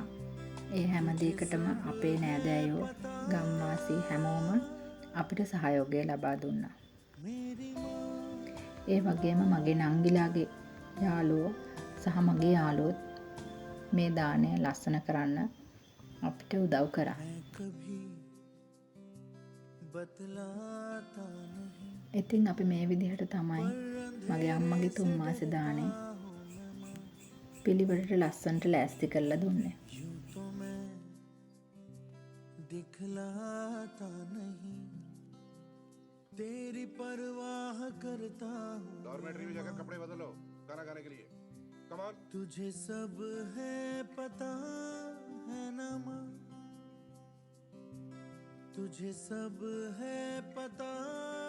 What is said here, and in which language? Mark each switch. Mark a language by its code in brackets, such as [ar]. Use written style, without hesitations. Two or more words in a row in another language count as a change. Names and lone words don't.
[si] ඒ හැම දෙයකටම අපේ නෑදෑයෝ ගම්වාසී හැමෝම අපිට සහයෝගය ලබා දුන්නා. ඒ වගේම මගේ නංගිලාගේ යාළුවෝ සහ මගේ යාළුවොත් මේ දාණය ලස්සන කරන්න අපිට උදව් කරා. [hi] कभी बतलाता नहीं. [si] ඉතින් අපි මේ විදිහට තමයි මගේ අම්මගේ 3 මාස දාණය පිළිවෙලට ලස්සනට ලෑස්ති කරලා දුන්නේ. [hi] यूं तो मैं दिखलाता नहीं, तेरी परवाह करता हूँ. डॉर्मेट्री में जाकर कपड़े बदलो, खाना खाने के लिए. [en] come on. [hi] तुझे सब है पता है ना माँ, तुझे सब है पता